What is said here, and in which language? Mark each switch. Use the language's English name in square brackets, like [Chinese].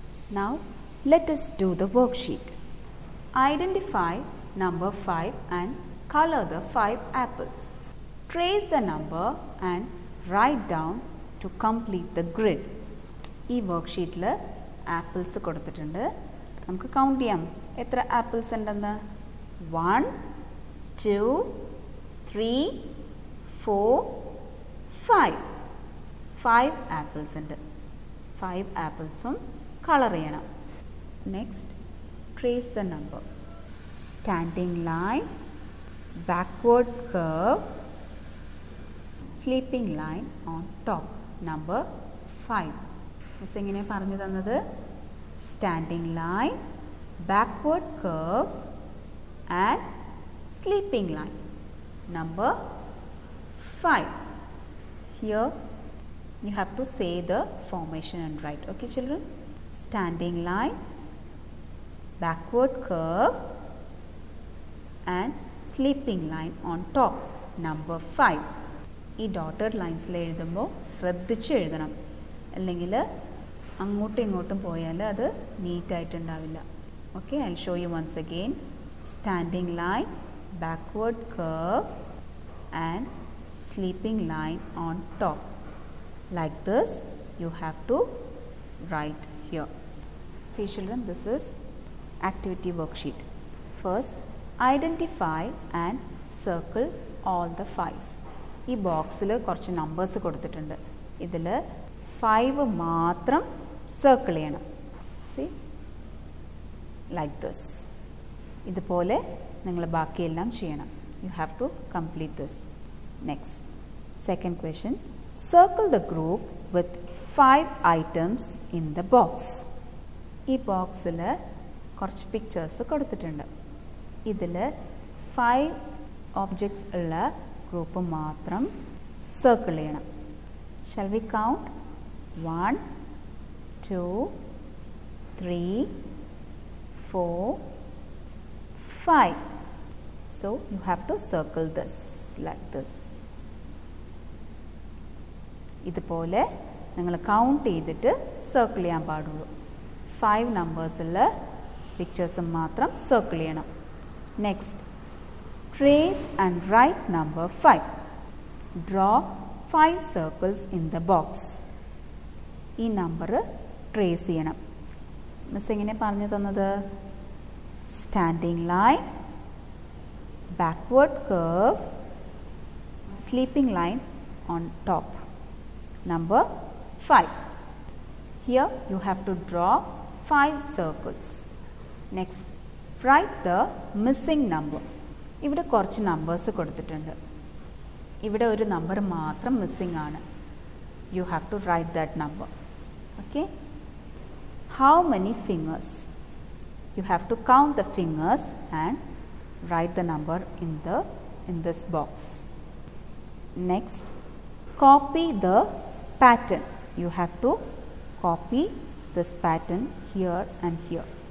[English] Now, let us do the worksheet. Identify number 5 and color the 5 apples. Trace the number and write down to complete the grid. [Malayalam] ഈ വർക്ക്ഷീറ്റിൽ apples കൊടുത്തിട്ടുണ്ട്. നമുക്ക് count ചെയ്യാം എത്ര apples ഉണ്ടെന്ന്. 1 2 3 4 5 apples ഉണ്ട്. 5 ആപ്പിൾസും colour ചെയ്യണം. [English] Next trace the number. Standing line, backward curve, sleeping line on top. Number 5. [Malayalam] Miss എങ്ങനെ പറഞ്ഞു തന്നത്? [English] Standing line, backward curve and sleeping line. Number 5. Here you have to say the formation and write. Okay children? Standing line, backward curve and sleeping line on top. Number 5. [Malayalam] ഈ dotted ലൈൻസിൽ എഴുതുമ്പോൾ ശ്രദ്ധിച്ച് എഴുതണം, അല്ലെങ്കിൽ അങ്ങോട്ടും ഇങ്ങോട്ടും പോയാൽ അത് നീറ്റായിട്ടുണ്ടാവില്ല. [English] Okay, I show you once again. Standing line, backward curve and sleeping line on top. Like this you have to write here. See children, this is activity worksheet. First, identify and circle all the 5s. [Malayalam] ഈ ബോക്സിൽ കുറച്ച് numbers കൊടുത്തിട്ടുണ്ട്. ഇതിൽ 5 മാത്രം circle ചെയ്യണം. [English] See, like this. [Malayalam] ഇതുപോലെ നിങ്ങൾ ബാക്കിയെല്ലാം ചെയ്യണം. [English] You have to complete this. Next, second question. Circle the group with 5 items in the box. [Malayalam] ഈ ബോക്സിൽ കുറച്ച് പിക്ചേഴ്സ് കൊടുത്തിട്ടുണ്ട്. ഇതിൽ 5 ഓബ്ജക്ട്സ് ഉള്ള ഗ്രൂപ്പ് മാത്രം സർക്കിൾ ചെയ്യണം. [English] Shall we count? 1 2 3 4 5. So you have to circle this like this. [Malayalam] ഇതുപോലെ നിങ്ങൾ കൗണ്ട് ചെയ്തിട്ട് സർക്കിൾ ചെയ്യാൻ പാടുള്ളൂ. 5 നമ്പേഴ്സുള്ള പിക്ചേഴ്സും മാത്രം സർക്കിൾ ചെയ്യണം. [English] Next, trace and write number 5. Draw 5 circles in the box. [Malayalam] ഈ നമ്പർ ട്രേസ് ചെയ്യണം. മിസ് എങ്ങനെ പറഞ്ഞു തന്നത്? [English] Standing line, backward curve, sleeping line on top. Number 5. Here you have to draw 5 circles. Next, write the missing number. [Malayalam] ഇവിടെ കുറച്ച് numbers കൊടുത്തിട്ടുണ്ട്. ഇവിടെ ഒരു നമ്പർ മാത്രം മിസ്സിംഗ് ആണ്. [English] You have to write that number. Okay? How many fingers? You have to count the fingers and write the number in this box. Next, copy the pattern. You have to copy this pattern here and here.